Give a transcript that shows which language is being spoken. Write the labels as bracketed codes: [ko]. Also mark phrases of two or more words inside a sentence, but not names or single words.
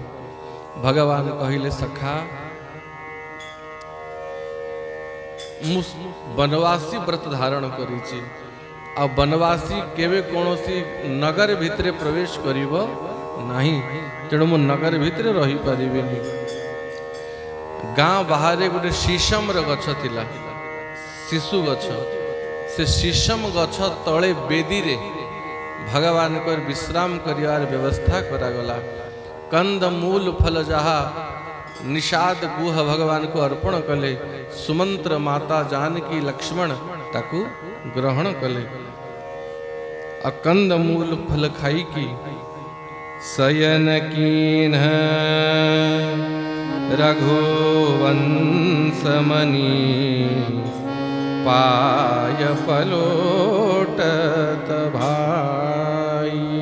[or] ଭଗବାନ କହିଲେ ସଖା ବନବାସୀ ବ୍ରତ ଧାରଣ କରିଛି, ଆ ବନବାସୀ କେବେ କୌଣସି ନଗର ଭିତରେ ପ୍ରବେଶ କରିବ ନାହିଁ, ତେଣୁ ମୁଁ ନଗର ଭିତରେ ରହି ପାରିବିନି। ଗାଁ ବାହାରେ ଗୋଟେ ଶିଶମ ଗଛ ଥିଲା, ଶିଶୁ ଗଛ, ସେ ଶିଶମ ଗଛ ତଳେ ବେଦୀ ରେ ଭଗବାନଙ୍କୁ ବିଶ୍ରାମ କରିବାର ବ୍ୟବସ୍ଥା କରାଗଲା। କନ୍ଦ ମୂଳ ଫଳ ଯାହା ନିଷାଦ ଗୁହ ଭଗବାନଙ୍କୁ ଅର୍ପଣ କଲେ। ସୁମନ୍ତ୍ର ମାତା ଜାନକୀ ଲକ୍ଷ୍ମଣ ତାକୁ ଗ୍ରହଣ କଲେ। [awa] अकंद मूल फल खाई की शयन कीन रघुवंश मणि पाय पलोटत भाई।